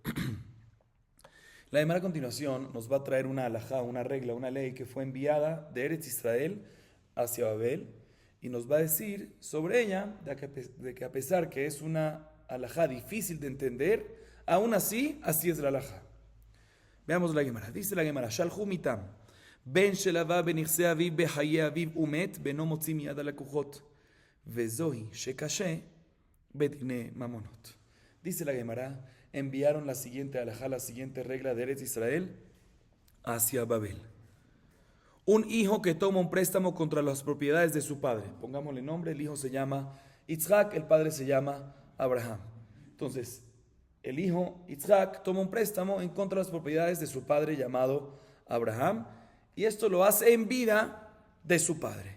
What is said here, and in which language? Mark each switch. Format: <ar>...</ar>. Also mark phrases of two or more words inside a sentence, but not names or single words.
<es>La Gemara a continuación nos va a traer una halajá, una regla, una ley que fue enviada de Eretz Israel hacia Babel y nos va a decir sobre ella de que a pesar que es una halajá difícil de entender, aún así es la halajá. Veamos la Gemara. Dice la Gemara,</es> <he>שלחו מתם, בן שלוה בנכסי אביו בחיי אביו ומת בנו מוציא מיד הלקוחות, וזו היא שקשה בדיני ממונות.</he> <es>Dice la Gemara, enviaron la siguiente halajá, la siguiente regla de Eretz Israel hacia Babel. Un hijo que toma un préstamo contra las propiedades de su padre. Pongámosle nombre, el hijo se llama Yitzhak, el padre se llama Abraham. Entonces, el hijo Yitzhak toma un préstamo en contra de las propiedades de su padre llamado Abraham, y esto lo hace en vida de su padre.</es>